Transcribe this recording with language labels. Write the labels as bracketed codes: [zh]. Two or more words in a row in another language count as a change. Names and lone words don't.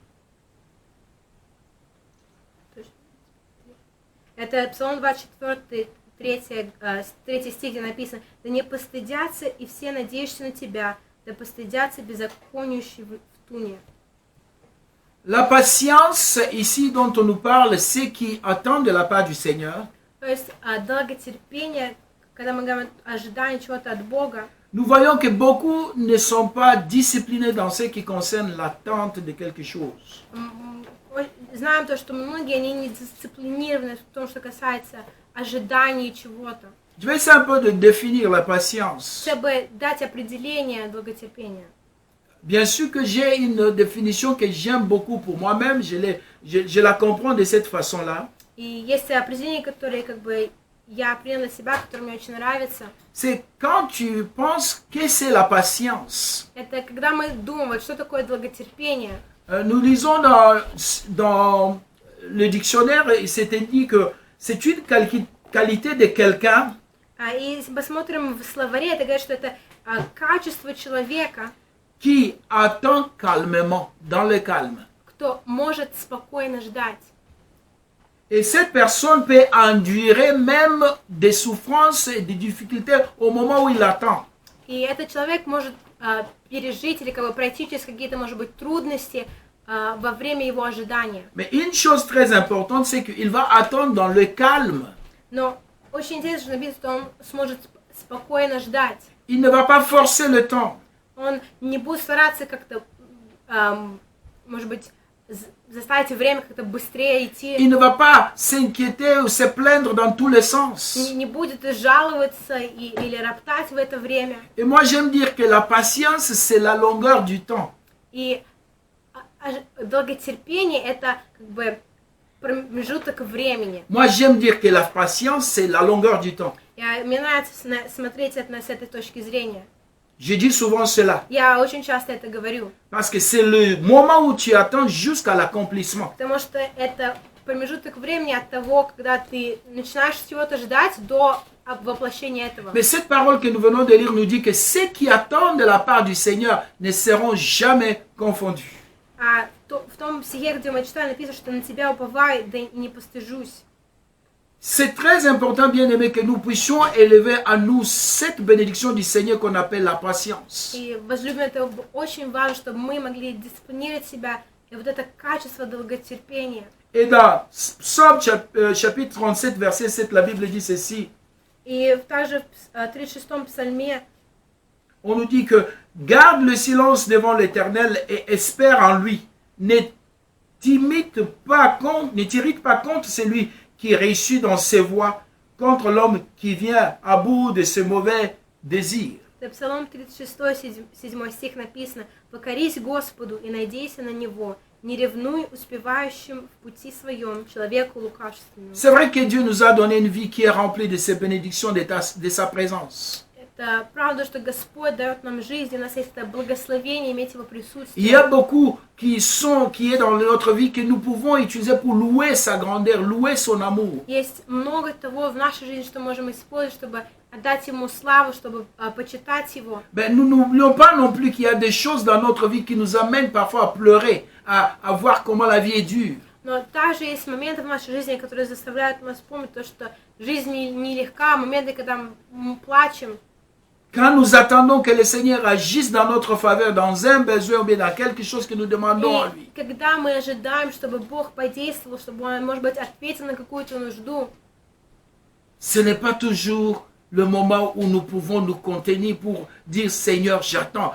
[ru] Это Псалом 24, 3 стих, где написано: «Да не постыдятся и все надеющиеся на тебя, да постыдятся беззаконующие в туне». [fr] La patience ici dont on nous parle, c'est qui attend de la part du Seigneur. [ru] То есть долготерпение, когда мы говорим ожидание чего-то от Бога, [fr] Nous voyons que beaucoup ne sont pas disciplinés dans ce qui concerne l'attente de quelque chose. [ru] знаем то, что многие, они не дисциплинированы в том, что касается ожидания чего-то. [fr] Je vais essayer un peu de définir la patience. [ru] Чтобы дать определение долготерпения. [fr] Bien sûr que j'ai une définition que j'aime beaucoup pour moi-même, je la comprends de cette façon-là. [ru] И есть определение, которое как бы я приняла для себя, которое мне очень нравится. [fr] C'est quand tu penses que c'est la patience. [ru] Это когда мы думаем, что такое долготерпение. [fr] Nous lisons dans le dictionnaire, il s'était dit que c'est une qualité de quelqu'un [ru] И если посмотрим в словаре, это говорит, что это качество человека, [fr] qui attend calmement, dans le calme. [ru] кто может спокойно ждать. [fr] Et cette personne peut endurer même des souffrances et des difficultés au moment où il attend. [ru] И этот человек может пережить или как бы пройти через какие-то, может быть, трудности во время его ожидания. [fr] Mais une chose très importante, c'est qu'il va attendre dans le calme. [ru] Но очень интересно, что написано, что он сможет спокойно ждать. [fr] Il ne va pas forcer le temps. [ru] Он не будет стараться как-то, может быть, заставить время как-то быстрее идти. [fr] Il ne va pas s'inquiéter ou se plaindre dans tous les sens. [ru] Не будет жаловаться или роптать в это время. [fr] Et moi, j'aime dire que la patience, c'est la longueur du temps. [ru] И долготерпение это как бы промежуток времени. [fr] Moi, j'aime dire que la patience, c'est la longueur du temps. [ru] Мне нравится смотреть это с этой точки зрения. [fr] Je dis souvent cela. [ru] Я очень часто это говорю. [fr] Parce que c'est le moment où tu attends jusqu'à l'accomplissement. [ru] Потому что это промежуток времени от того, когда ты начинаешь чего-то ждать, до воплощения этого. [fr] Mais cette parole que nous venons de lire nous dit que ceux qui attendent de la part du Seigneur ne seront jamais confondus. [ru] А в том стихе, где мы читаем, написано, что на тебя уповаю, да и не постыжусь. [fr] C'est très important, bien aimé, que nous puissions élever à nous cette bénédiction du Seigneur qu'on appelle la patience. [ru] И, возлюбленные, это очень важно, чтобы мы могли дисциплинировать себя, и вот это качество долготерпения. [fr] Et dans Psaume chapitre 37, verset 7, la Bible dit ceci. [ru] И также в 36-м псалме [fr] On nous dit que garde le silence devant l'Éternel et espère en lui. Ne t'irrite pas contre celui qui réussit dans ses voies, contre l'homme qui vient à bout de ses mauvais désirs. [ru] в Псалом 36, 7 стих написано: «Покорись Господу и надейся на Него, не ревнуй успевающим в пути своем, человеку лукавственному». [fr] C'est vrai que Dieu nous a donné une vie qui est remplie de ses bénédictions, de sa présence. [ru] Это правда, что Господь дает нам жизнь, у нас есть это благословение иметь Его присутствие. [fr] Il y a beaucoup qui est dans notre vie que nous pouvons utiliser pour louer sa grandeur, louer son amour. [ru] Есть много того в нашей жизни, что можем использовать, чтобы отдать Ему славу, чтобы почитать Его. [fr] Ben, nous n'oublions pas non plus qu'il y a des choses dans notre vie qui nous amènent parfois à pleurer, à voir comment la vie est dure. [ru] Но также есть моменты в нашей жизни, которые заставляют нас помнить то, что жизнь нелегка, моменты, когда мы плачем. [fr] Quand nous attendons que le Seigneur agisse dans notre faveur, dans un besoin ou bien dans quelque chose que nous demandons à lui. [ru] И когда мы ожидаем, чтобы Бог подействовал, чтобы Он, может быть, ответил на какую-то нужду, [fr] Ce n'est pas toujours le moment où nous pouvons nous contenir pour dire Seigneur, j'attends.